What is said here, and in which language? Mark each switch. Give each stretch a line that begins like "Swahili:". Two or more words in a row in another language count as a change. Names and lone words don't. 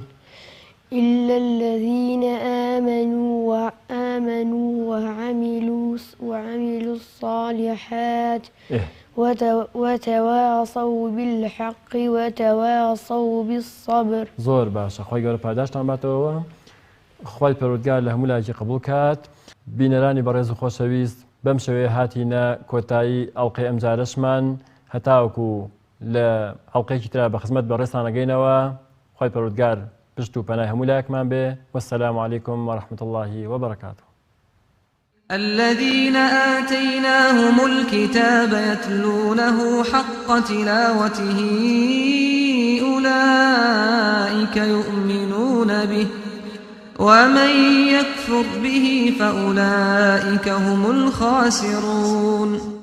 Arabic: إلا الذين آمنوا وعملوا الصالحات وتواصوا بالحق وتواصوا بالصبر
Central Kurdish: زور باشا خوي قالوا پاداشتان باتەوە خوای پەروەردگار لە هەموو لایەکی قبول کات بینەرانی بەڕێز و خۆشەویست بەم شێوەیە هاتینە کۆتایی ئەڵقەی ئەمجارەشمان هەتاوەکو لە ئەڵقەیەکی ترا بە خزمەت بەڕێزتان ئەگەینەوە خوای پەروەردگار پشت و پەنای هەموو لایەکمان بێ
Arabic: والسلام عليكم ورحمة الله وبركاته. الذين آتيناهم الكتاب يتلونه حق تلاوته أولئك يؤمنون به ومن يكفر به فأولئك هم الخاسرون.